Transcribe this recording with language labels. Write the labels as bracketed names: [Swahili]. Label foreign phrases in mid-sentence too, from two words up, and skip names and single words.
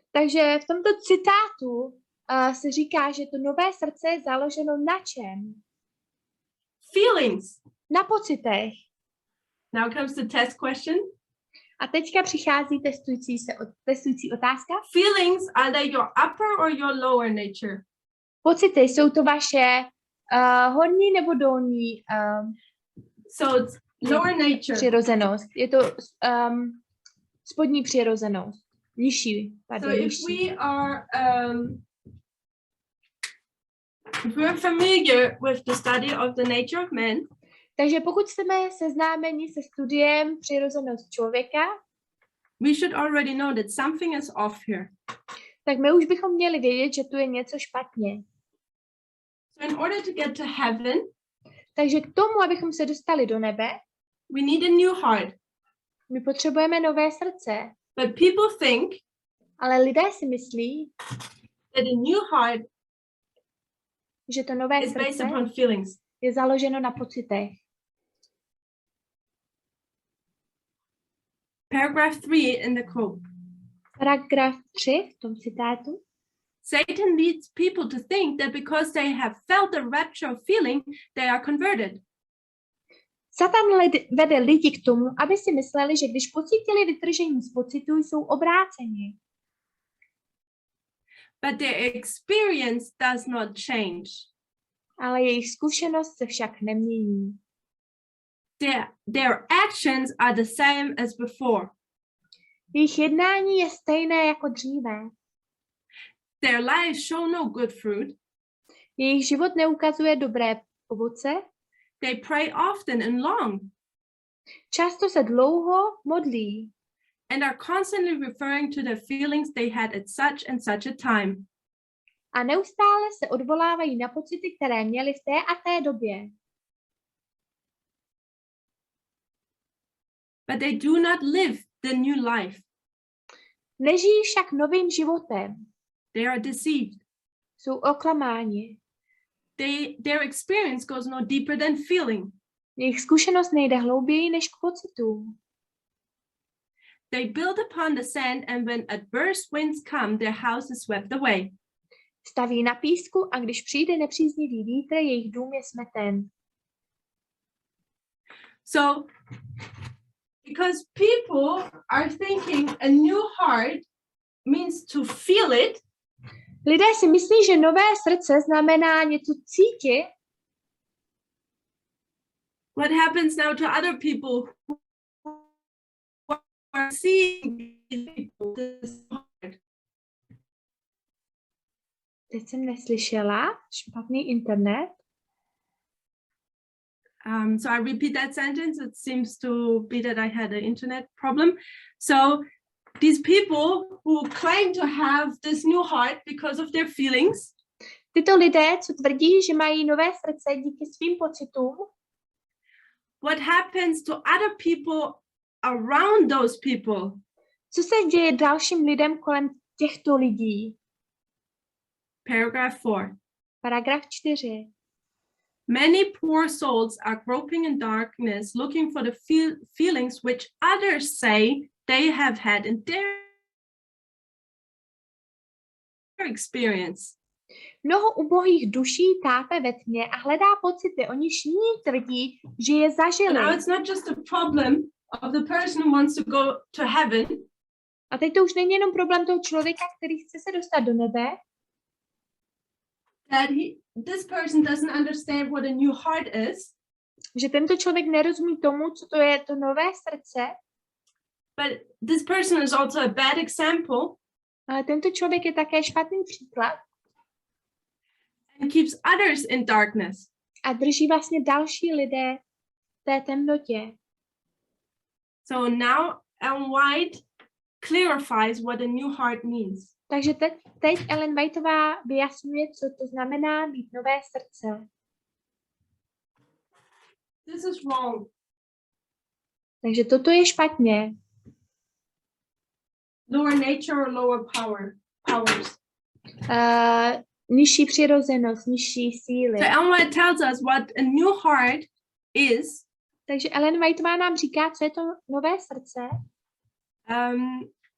[Czech] Takže v tomto citátu se říká, že to nové srdce je založeno na čem? [English] Feelings. [Czech] Na pocitech. [English] Now comes the test question. [Czech] A teďka přichází testující otázka. [English] Feelings, are they your upper or your lower nature? [Czech] Pocity, jsou to vaše horní nebo dolní [English] So it's lower nature. [Czech] přirozenost. Je to spodní přirozenost. Nižší, pardon, [English] So if [Czech] nižší. [English] if we're familiar with the study of the nature of man, [Czech] Takže pokud jsme seznámeni se studiem přirozenost člověka, [English] we should already know that something is off here. [Czech] tak my už bychom měli vědět, že tu je něco špatně. [English] So in order to get to heaven, [Czech] takže k tomu, abychom se dostali do nebe, [English] we need a new heart. [Czech] My potřebujeme nové srdce. [English] But people think, [Czech] ale lidé si myslí, [English] that a new heart [Czech] že to nové [English] is based [Czech] srdce [English] upon feelings. [Czech] je založeno na pocitech. [English] Paragraph 3 in the quote. [Czech] Paragraf 3 v tom citátu. [English] Satan leads people to think that because they have felt the rapture of feeling, they are converted. [Czech] Satan vede lidi k tomu, aby si mysleli, že když pocítili vytržení z pocitu, jsou obráceni. [English] But their experience does not change. [Czech] Ale jejich zkušenost se však nemění. [English] Their actions are the same as before. [Czech] Jejich jednání je stejné jako dříve. [English] Their lives show no good fruit. [Czech] Jejich život neukazuje dobré ovoce. [English] They pray often and long. [Czech] Často se dlouho modlí. [English] And are constantly referring to the feelings they had at such and such a time. [Czech] A neustále se odvolávají na pocity, které měli v té a té době. [English] But they do not live the new life. [Czech] Nežijí však novým životem. [English] They are deceived. [Czech] Jsou oklamáni. [English] Their experience goes no deeper than feeling. [Czech] Jejich zkušenost nejde hlouběji než k pocitům. [English] They build upon the sand, and when adverse winds come, their house is swept away. [Czech] Staví na písku a když přijde nepříznivý vítr, jejich dům je smeten. [English] So, because people are thinking a new heart means to feel it. [Czech] Lidé si myslí, že nové srdce znamená něco cítit. [English] What happens now to other people who are seeing this heart? [Czech] Teď jsem neslyšela, špatný internet. [English] So I repeat that sentence. It seems to be that I had an internet problem. So these people who claim to have this new heart because of their feelings. [Czech] Tyto lidé, co tvrdí, že mají nové srdce díky svým pocitům. [English] What happens to other people around those people? [Czech] Co se děje dalším lidem kolem těchto lidí? [English] Paragraph 4. [Czech] Paragraf 4. [English] Many poor souls are groping in darkness, looking for the feelings which others say they have had in their experience. [Czech] Mnoho ubohých duší tápe ve tmě a hledá pocity, o nichž jiní tvrdí, že je zažili. [English] Now it's not just a problem of the person who wants to go to heaven. [Czech] A teď to už není jenom problém toho člověka, který chce se dostat do nebe. [English] That this person doesn't understand what a new heart is. [Czech] Že tento člověk nerozumí tomu, co to je to nové srdce. [English] But this person is also a bad example. [Czech] Ale tento člověk je také špatný příklad. [English] And keeps others in darkness. [Czech] A drží vlastně další lidé v té temnotě. [English] So now Ellen White clarifies what a new heart means. [Czech] Takže teď Ellen Whiteová vyjasňuje, co to znamená mít nové srdce. [English] This is wrong. [Czech] Takže toto je špatně. [English] Lower nature or lower powers. [Czech] Nižší přirozenost, nižší síly. [English] So Ellen White tells us what a new heart is. [Czech] Takže Ellen Whiteová nám říká, co je to nové srce.